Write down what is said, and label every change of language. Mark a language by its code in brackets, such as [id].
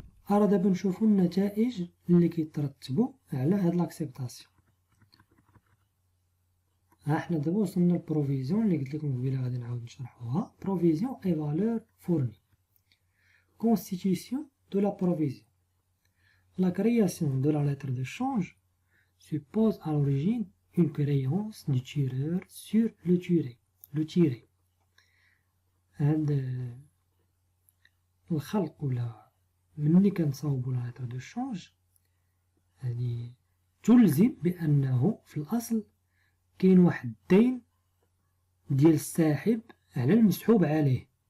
[ar] راه دابا نشوفو النتائج اللي كيترتبوا على هاد لاكسبتاسيون. ها حنا دابا وصلنا للبروفيزيون اللي قلت لكم قبيله غادي نعاود نشرحوها. [fr] بروفيزيون اي فالور فورني. Constitution de la provision. La création de la lettre de change suppose à l'origine une créance du tireur sur le tiré. [ar] هذا الخلق ولا مني كنصاوبو لا lettre de change هذه تلزم بأنه في الأصل كاين واحد الدين ديال الساحب على المسحوب عليه،